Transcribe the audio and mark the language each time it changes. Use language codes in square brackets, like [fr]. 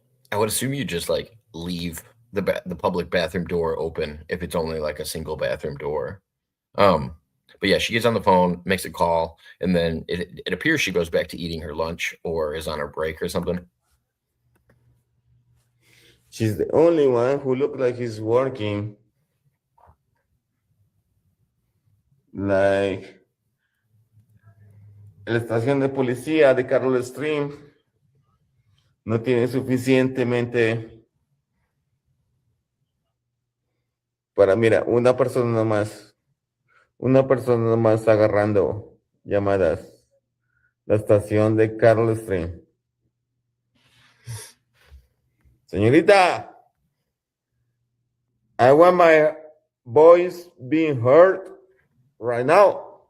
[en] I would assume you just like leave the public bathroom door open if it's only like a single bathroom door. But yeah, she gets on the phone, makes a call, and then it appears she goes back to eating her lunch or is on her break or something. She's the only one who looks like he's working. [es] Like la estación de policía de Carol Stream no tiene suficientemente para, mira, una persona nomás está agarrando llamadas. La estación de Carol Stream. [en] Señorita, I want my voice being heard right now.